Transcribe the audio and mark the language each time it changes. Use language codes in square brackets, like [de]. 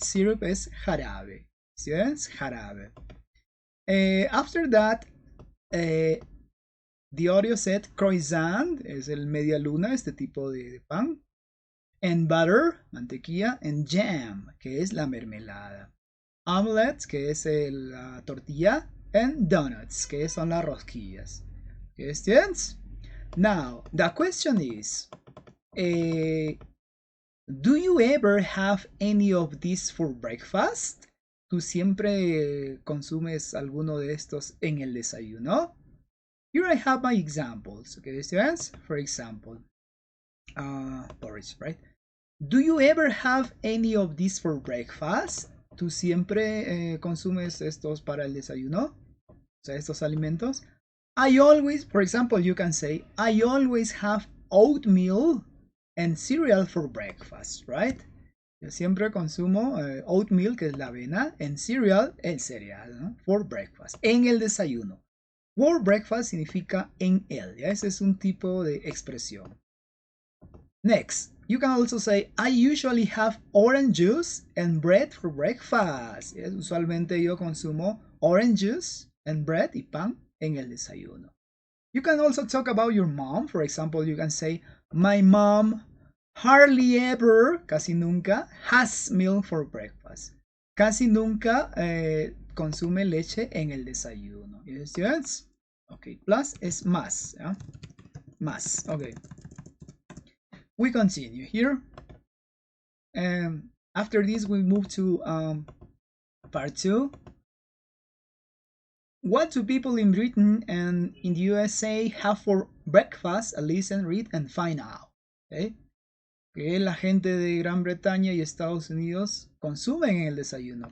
[es] Syrup es jarabe. Students, jarabe. [en] After that, the audio said croissant, [es] es el media luna, este tipo de pan. [en] And butter, mantequilla. And jam, [es] que es la mermelada. Omelette, que es la tortilla. [en] And donuts, [es] que son las rosquillas. [en] Okay, students? Now, the question is, do you ever have any of these for breakfast? [es] ¿Tú siempre consumes alguno de estos en el desayuno? [en] Here I have my examples, okay, students? For example, porridge, right? Do you ever have any of these for breakfast? [es] ¿Tú siempre consumes estos para el desayuno? O sea, estos alimentos. [en] I always, for example, you can say, I always have oatmeal and cereal for breakfast, right? [es] Yo siempre consumo oatmeal, que es la avena, [en] and cereal, [es] el cereal, ¿no? For breakfast, en el desayuno. For breakfast significa en el, ¿ya? Ese es un tipo de expresión. [en] Next, you can also say, I usually have orange juice and bread for breakfast. ¿Yes? [es] Usualmente yo consumo [en] orange juice and bread [es] y pan en el desayuno. [en] You can also talk about your mom. For example, you can say, my mom hardly ever, [es] casi nunca, [en] has milk for breakfast. [es] Casi nunca consume leche en el desayuno. [en] Yes, students? Okay, [es] plus es más. [en] ¿Ya? Más, okay. We continue here. After this, we move to part 2. What do people in Britain and in the USA have for breakfast? Listen, read, and find out. Okay? [es] ¿Qué la gente de Gran Bretaña y Estados Unidos consumen en el desayuno?